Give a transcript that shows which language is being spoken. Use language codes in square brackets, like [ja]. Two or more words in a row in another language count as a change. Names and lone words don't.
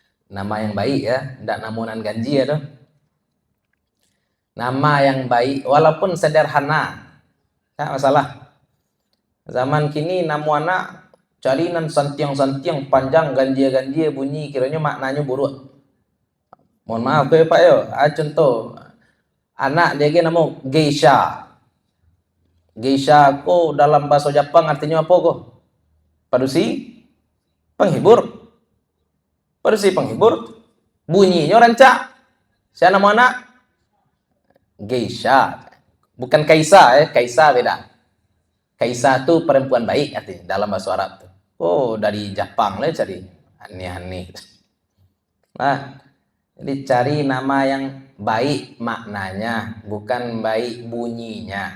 [id] Nama yang baik ya, ndak namunan ganji ya tuh. Nama yang baik walaupun sederhana, tak masalah. [min] Zaman kini nama anak cari nan santiang-santiang panjang ganjia-ganjia bunyi kiranya maknanya buruk. Mohon maaf ke Pak yo. [id] Contoh anak dia nama Geisha. [min] Geisha ko dalam bahasa Jepang artinya apa ko? Padusi penghibur. Padusi penghibur. Bunyinya rancak. [id] Siapa nama anak? Geisha. Bukan Kaisa Kaisa beda. Kaisa itu perempuan baik artinya dalam bahasa Arab tuh. Oh, dari Jepang lah cari aneh-aneh. Nah, jadi cari nama yang baik maknanya, bukan baik bunyinya.